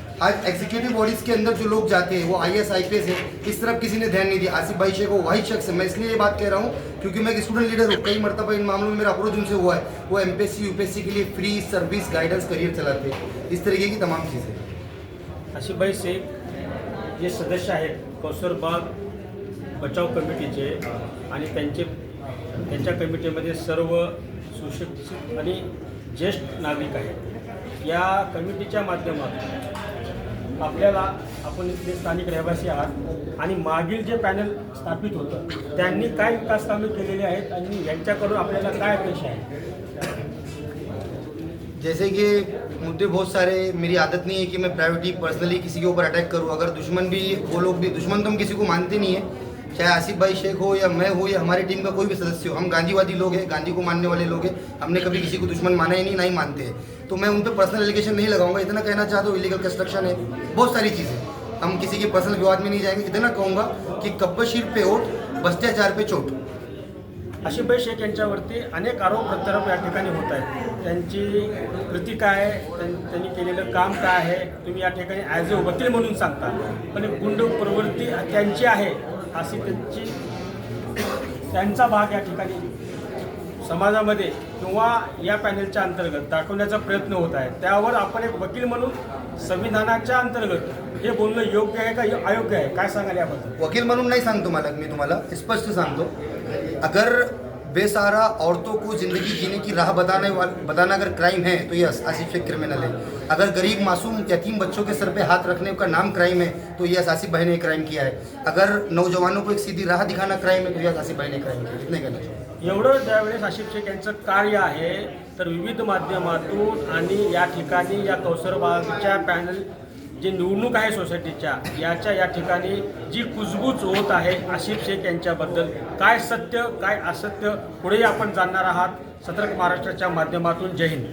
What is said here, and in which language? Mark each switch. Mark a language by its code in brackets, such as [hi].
[hi] आज executive bodies के अंदर जो लोग जाते हैं वो IAS IPS है, इस तरफ किसी ने ध्यान नहीं दिया। आसिफ भाई शेख वो वही शख्स है। मैं इसलिए ये बात कह रहा हूँ क्योंकि मैं एक स्टूडेंट लीडर हूँ। कई मरतबा इन मामलों में मेरा अप्रोच उनसे हुआ है। वो MPSC UPSC के लिए फ्री सर्विस गाइडेंस करियर चलाते हैं, इस तरीके की तमाम चीज़ें। [mr] आसिफ भाई शेख जे सदस्य आहेत कौसरबाग बचाव कमिटीचे, आणि त्यांच्या कमिटीमध्ये सर्व सुशिक्षित आणि ज्येष्ठ नागरिक आहेत। या कमिटीच्या माध्यमातून आपल्याला, आपण इथले स्थानिक रहिवासी आहात आणि मागील जे पॅनल स्थापित होतं त्यांनी काय विकास कामे केलेली आहेत आणि यांच्याकडून आपल्याला काय अपेक्षा आहे? [hi] जैसे कि मुद्दे बहुत सारे, मेरी आदत नहीं है कि मैं प्राइवेटली पर्सनली किसी के ऊपर अटैक करूं। अगर दुश्मन भी, वो लोग भी दुश्मन तो हम किसी को मानते नहीं है, चाहे आसिफ भाई शेख हो या मैं हो या हमारी टीम का कोई भी सदस्य हो। हम गांधीवादी लोग हैं, गांधी को मानने वाले लोग हैं। हमने कभी किसी को दुश्मन माना ही नहीं, ना ही मानते हैं। तो मैं उन पर पर्सनल एलिगेशन नहीं लगाऊंगा। इतना कहना चाहता हूँ, इलीगल कंस्ट्रक्शन है, बहुत सारी चीज़ें, हम किसी के पर्सनल विवाद में नहीं जाएंगे। इतना कहूँगा कि कब्बशीर पे ओट, भ्रष्टाचार पे चोट। [mr] आसिफ भाई शेख यांच्यावरती अनेक आरोप प्रत्यारोप या ठिकाणी होत आहेत। त्यांची कृती काय आहे, त्यांनी केलेलं काम काय आहे, तुम्ही या ठिकाणी ॲज अ वकील म्हणून सांगता, पण गुंड प्रवृत्ती त्यांची आहे अशी त्यांची त्यांचा भाग या ठिकाणी समाजामध्ये किंवा या पॅनलच्या अंतर्गत दाखवण्याचा प्रयत्न होत आहे, त्यावर आपण एक वकील म्हणून संविधानाच्या अंतर्गत हे बोलणं योग्य आहे का अयोग्य आहे, काय सांगाल याबद्दल? वकील म्हणून नाही सांगतो मालक, मी तुम्हाला स्पष्ट सांगतो, [hi] अगर बेसहारा औरतों को ज़िंदगी जीने की राह बताना अगर क्राइम है तो ये आसिफ शेख क्रिमिनल है। अगर गरीब मासूम यतीम बच्चों के सर पे हाथ रखने का नाम क्राइम है तो ये आसिफ भाई ने क्राइम किया है। अगर नौजवानों को एक सीधी राह दिखाना क्राइम है तो ये आसिफ भाई ने क्राइम किया। इतने कहना चाहिए। [mr] एवढं ज्यावेळेस आसिफ शेख यांचं कार्य आहे तर विविध माध्यमातून आणि या ठिकाणी या कौसरबागच्या पॅनल जी निवडणूक आहे सोसायटीच्या या ठिकाणी जी कुजबूज होत आहे आसिफ शेख यांच्याबद्दल, काय सत्य काय असत्य पुढेही आपण जाणणार आहात सतर्क महाराष्ट्राच्या माध्यमातून। जय हिंद।